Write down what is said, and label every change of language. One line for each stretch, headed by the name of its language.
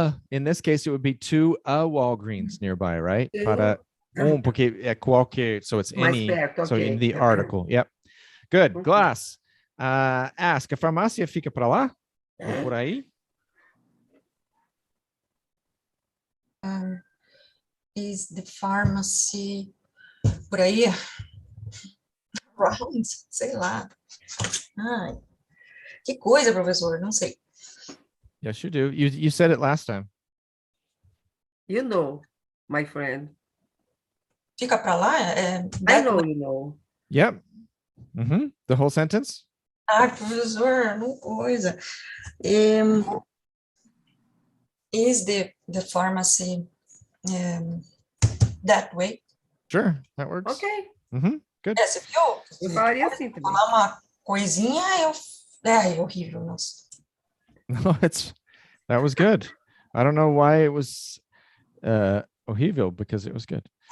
English: In this case, it would be to a Walgreens nearby, right?
Portuguese: Para porque é qualquer,
English: so it's any,
Portuguese: perto,
English: so okay. in the article. Yep. Good. Glass.
Portuguese: Ask, a farmácia fica para lá? Ou por aí?
English: Is the pharmacy
Portuguese: por aí?
English: Round,
Portuguese: sei lá. Ai, que coisa, professor, não sei.
English: Yes, you do. You said it last time. You know, my friend.
Portuguese: Fica para lá?
English: I know you know. Yep. The whole sentence?
Portuguese: Ah, professor, não coisa.
English: Is the pharmacy that way? Sure, that works. Okay. Good.
Portuguese: Você viu? Eu falaria assim também. Falar uma coisinha, é horrível, nossa.
English: No, that was good. I don't know why it was horrível, because it was good.